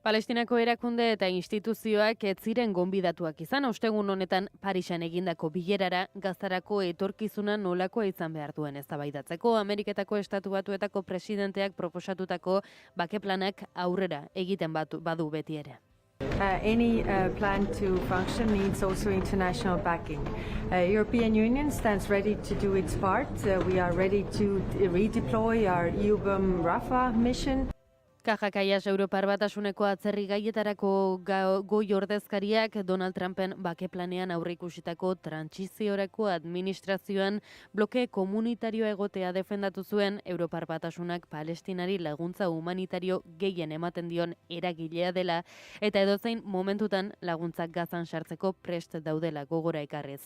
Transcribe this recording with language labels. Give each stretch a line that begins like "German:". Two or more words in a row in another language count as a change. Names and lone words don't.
Basque: Palestinako erakunde eta instituzioak ez ziren gonbidatuak izan, ostegun honetan Parisen egindako bilerara Gazarako etorkizuna nolakoa izan behar duen eztabaidatzeko. Ameriketako Estatu Batuetako presidenteak proposatutako bakeplanak aurrera egiten badu beti ere.
English: Any plan to function needs also international backing. European Union stands ready to do its part. We are ready to redeploy our EUBAM Rafah mission.
Basque: Kajakaias Europar Batasuneko atzerri gaietarako goi ordezkariak Donald Trumpen bakeplanean aurreikusitako trantsiziorako administrazioan bloke komunitarioa egotea defendatu zuen Europar Batasunak Palestinari laguntza humanitario gehien ematen dion eragilea dela eta edozein momentutan laguntzak Gazan sartzeko prest daudela gogora ekarrez.